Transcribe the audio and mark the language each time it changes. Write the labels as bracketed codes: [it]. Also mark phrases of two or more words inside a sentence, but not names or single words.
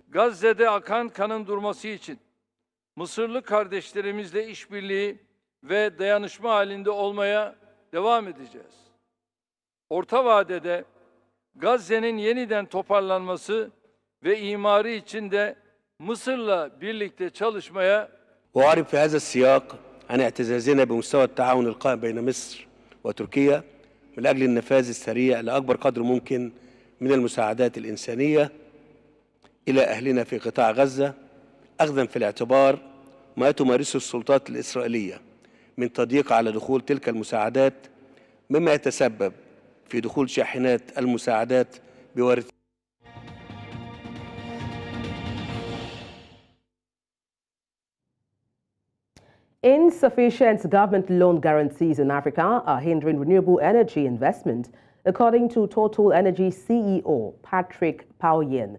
[tr] Gazze'de akan kanın durması için Mısırlı kardeşlerimizle işbirliği ve dayanışma halinde olmaya devam edeceğiz. Orta vadede Gazze'nin yeniden toparlanması ve imarı için de Mısır'la birlikte çalışmaya [ar] وأعرب في هذا السياق عن اعتزازنا بمستوى التعاون القائم بين مصر وتركيا من أجل النفاذ السريع لأكبر قدر ممكن من المساعدات الإنسانية إلى أهلنا في قطاع غزة، أخذا في الاعتبار ما تمارسه السلطات الإسرائيلية من تضييق على دخول تلك المساعدات، مما يتسبب في دخول شاحنات المساعدات بوارد. [en] Insufficient government loan guarantees in Africa are hindering renewable energy investment, according to Total Energy CEO Patrick Pouyanné.